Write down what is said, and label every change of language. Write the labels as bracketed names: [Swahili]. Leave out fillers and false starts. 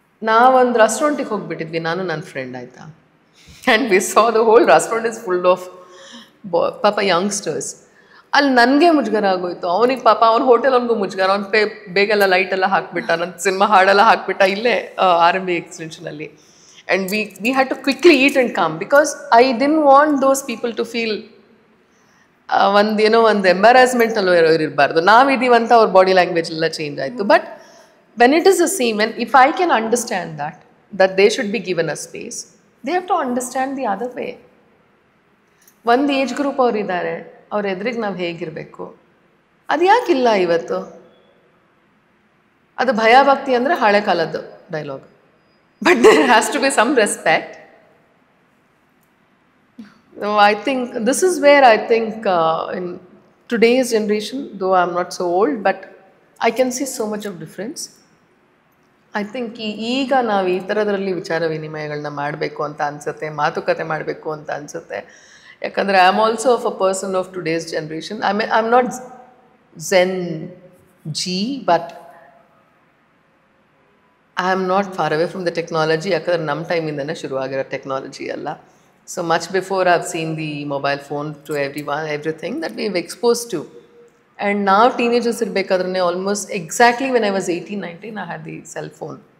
[Kannada] ನಾವೊಂದು ರೆಸ್ಟೋರೆಂಟಿಗೆ ಹೋಗ್ಬಿಟ್ಟಿದ್ವಿ, ನಾನು ನನ್ನ ಫ್ರೆಂಡ್, ಆಯಿತಾ. [English] And we saw the whole restaurant is full of ಪಾಪ youngsters. [Kannada] ಅಲ್ಲಿ ನನಗೆ ಮುಜುಗರ ಆಗೋಯ್ತು, ಅವನಿಗೆ ಪಾಪ ಅವ್ನ ಹೋಟೆಲ್ ಅವ್ನಿಗೂ ಮುಜುಗರ. ಅವ್ನು ಬೇಗೆಲ್ಲ ಲೈಟೆಲ್ಲ ಹಾಕ್ಬಿಟ್ಟ, ನನ್ನ ಸಿನಿಮಾ ಹಾಡೆಲ್ಲ ಹಾಕ್ಬಿಟ್ಟ ಇಲ್ಲೇ RMB ಎಕ್ಸ್ಟೆನ್ಷನಲ್ಲಿ. [English] And we had to quickly eat and come because I didn't want those people to feel [Kannada] ಒಂದು ಎಂಬಾರಾಸ್ಮೆಂಟ್ ಅಲ್ಲೋ ಇರಬಾರ್ದು. ನಾವಿದ್ದೀವಂತ ಅವ್ರ ಬಾಡಿ ಲ್ಯಾಂಗ್ವೇಜ್ ಎಲ್ಲ ಚೇಂಜ್ ಆಯಿತು. [English] But when it is the same, when if I can understand that they should be given a space, they have to understand the other way. [Kannada] ಒಂದು age group ಅವ್ರು ಇದ್ದಾರೆ, ಅವ್ರ ಎದುರಿಗೆ ನಾವು ಹೇಗಿರಬೇಕು, ಅದು ಯಾಕಿಲ್ಲ ಇವತ್ತು? ಅದು ಭಯಭಕ್ತಿ ಅಂದರೆ ಹಳೆ ಕಾಲದ್ದು dialogue. [English] But there has to be some respect. So I think this is where I think in today's generation, though I'm not so old, but I can see so much of difference. I think [Kannada] ಈಗ ನಾವು ಈ ಥರದ್ರಲ್ಲಿ ವಿಚಾರ ವಿನಿಮಯಗಳನ್ನ ಮಾಡಬೇಕು ಅಂತ ಅನಿಸುತ್ತೆ, ಮಾತುಕತೆ ಮಾಡಬೇಕು ಅಂತ ಅನಿಸುತ್ತೆ. [English] ಯಾಕಂದರೆ I am also of a person of today's generation. I am not Gen G, but I am not far away from the technology. [Kannada] ಯಾಕಂದರೆ ನಮ್ಮ ಟೈಮಿಂದನೇ ಶುರುವಾಗಿರೋ ಟೆಕ್ನಾಲಜಿ ಅಲ್ಲ. [English] So much before I have seen the mobile phone to everything that we have expose to. And [Kannada] ನಾವು teenagers ಇರಬೇಕಾದ್ರೆ [English] Almost exactly when I was 18-19 I had the cell phone.